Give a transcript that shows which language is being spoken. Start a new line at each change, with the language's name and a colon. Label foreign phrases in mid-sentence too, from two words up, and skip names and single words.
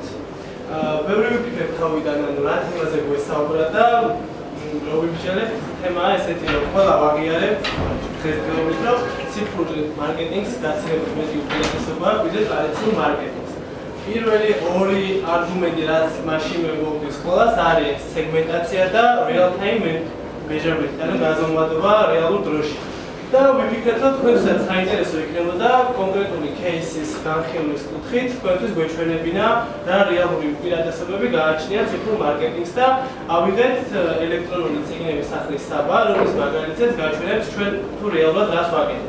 Georgian: ბევრი ვიფიქრებ თავიდან, რა თემაზე გვესაუბრა და მოვიმსჯელებ თემაა ესეთი, რომ ყველა ვაღიარებთ დღესდღეობით, რომ ციფრული მარკეტინგს გაცილებით მეტი უპირატესობა აქვს ვიდრე ტრადიციულ მარკეტინგს. პირველი ორი არგუმენტი, რაც მაშინ მოვუდის ყველას, არის სეგმენტაცია და
English: real time measurement,
Georgian: ანუ გაზომვადობა რეალურ დროში. და ვიფიქრეთ, რომ თქვენსაც საინტერესო იქნებოდა კონკრეტული кейსის განხილვის კუთხით, თქვენთვის გვეჩვენებინა რა რეალური უპირატესობები გააჩნია ციფრულ მარკეტინგს და ავიღეთ ელექტრონული წიგნების სახლის საბა, რომლის მაგალითებს გაჩვენებთ ჩვენ თუ რეალურად რას ვაკეთებთ.